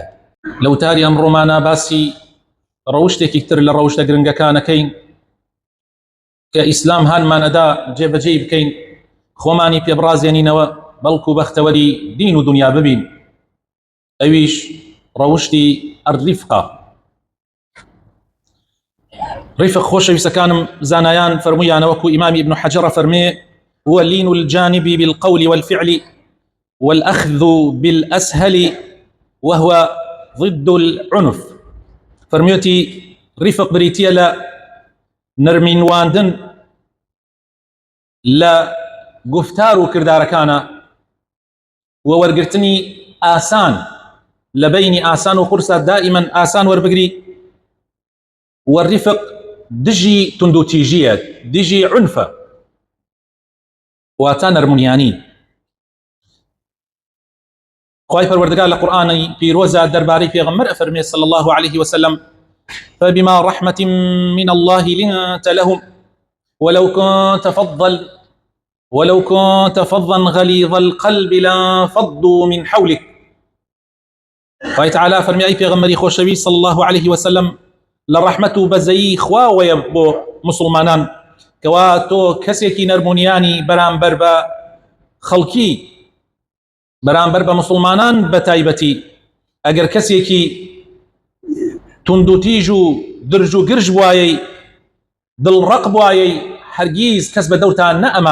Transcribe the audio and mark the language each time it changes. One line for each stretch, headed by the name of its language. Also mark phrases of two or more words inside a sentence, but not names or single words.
Central Kurdish: لەو تاری ئەمڕۆمانە باسی ڕەوشتێکی تر لە ڕەوشتە گرنگەکانەکەین کە ئیسلام هانمانەدا جێبەجێی بکەین، خۆمانی پێبڕازێنینەوە، بەڵکو بەختەوەری دین و دنیا ببین. ئەویش ڕەوشتی ئەرریفقە. ڕیفق خۆشەویستەکانم زانایان فەرموویانە، وەکو ئیمامی ابن حەجەرە فەرمێ:
Arabic: هو لين الجانب بالقول والفعل والأخذ بالأسهل وهو ضد العنف.
Central Kurdish: فرميوتي رفق بريتيا لا نرمين واندن لا گفتار و کردارەکانە وەرگرتنی ئاسان لە بینی ئاسان و قورسە، دائما ئاسان وەربگری. والرفق دژی توندوتیژیە، دژی عنفە، واتە نەرمونیانی. خوای پەروەردگار لە قورئانی پیرۆزە دەربارەی پێغەمبەر ئەفەرمێ
Arabic: صلی الله عليه وسلم: فبما رحمة من الله لنت لهم ولو كنت فظا غليظ القلب لانفضوا من حولك.
Central Kurdish: خوای تعالی فەرمی ئەی پێغەمبەری خۆشەوی
Arabic: صلی الله عليه وسلم،
Central Kurdish: لە ڕەحمەت و بەزەیی خواوەیە بۆ مسلمانان کەوا تۆ کەسێکی نەرمونیانی بەرامبەر بە خەڵکی، بەرامبەر بە مسلمانان بە تایبەتی، ئەگەر کەسێکی توند و تیژ و درژ و گرژ بوایەی، دڵڕق بوایەی، هەرگیز کەس بە دەوتان نەئەما.